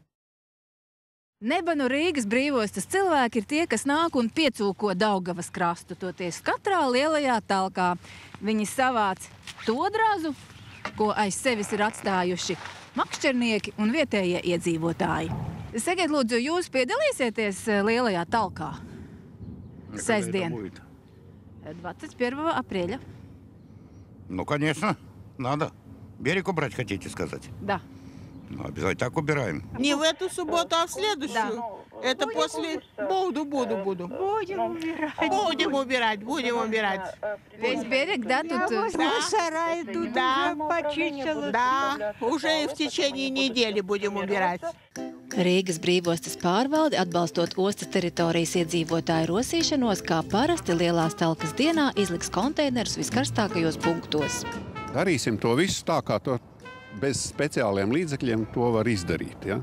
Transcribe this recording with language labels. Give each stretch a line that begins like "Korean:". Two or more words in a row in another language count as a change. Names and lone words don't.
Latvian: Neba no Rīgas brīvostas cilvēki ir tie, kas nāk un piecūko Daugavas krastu, toties katrā lielajā talkā. Viņi savāc to drazu, ko aiz sevis ir atstājuši makšķernieki un vietējie iedzīvotāji. Sakiet, lūdzu, jūs piedalīsieties lielajā talkā? Sestdien. 21 апреля.
Russian: Ну, конечно, надо. Берег убрать, хотите сказать? Да. Ну, обязательно так убираем. Не в эту субботу, а в следующую. Да. Это после... Буду. Будем убирать. Весь берег, да, тут? Сарай тут да. Почистила. Да, уже в течение недели будем убирать.
Latvian: Rīgas brīvostas pārvalde, atbalstot ostas teritorijas iedzīvotāju rosīšanos, kā parasti lielās talkas dienā izliks konteinerus viskarstākajos punktos. Darīsim to visu tā, kā to bez speciāliem līdzekļiem to var izdarīt, ja?